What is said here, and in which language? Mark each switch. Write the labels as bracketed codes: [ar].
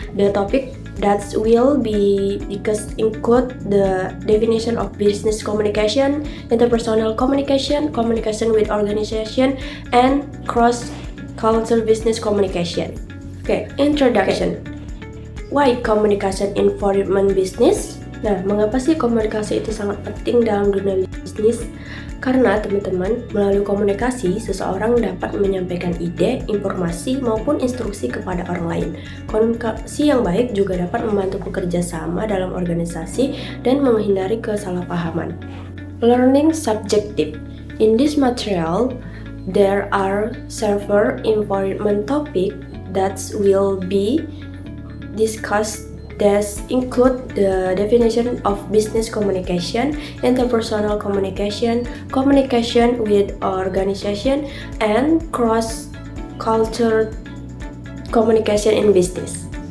[en] The topic that will be discussed include the definition of business communication, interpersonal communication, communication with organization, and cross-cultural business communication. Introduction. Why communication in foreign business? [id] Nah, mengapa sih komunikasi itu sangat penting dalam dunia bisnis? Karena teman-teman, melalui komunikasi, seseorang dapat menyampaikan ide, informasi, maupun instruksi kepada orang lain. Komunikasi yang baik juga dapat membantu bekerja sama dalam organisasi dan menghindari kesalahpahaman. [en] Learning subjective. In this material, there are several important topics that will be discussed. That include the definition of business communication, interpersonal communication, communication with organization, and cross-cultural communication in business.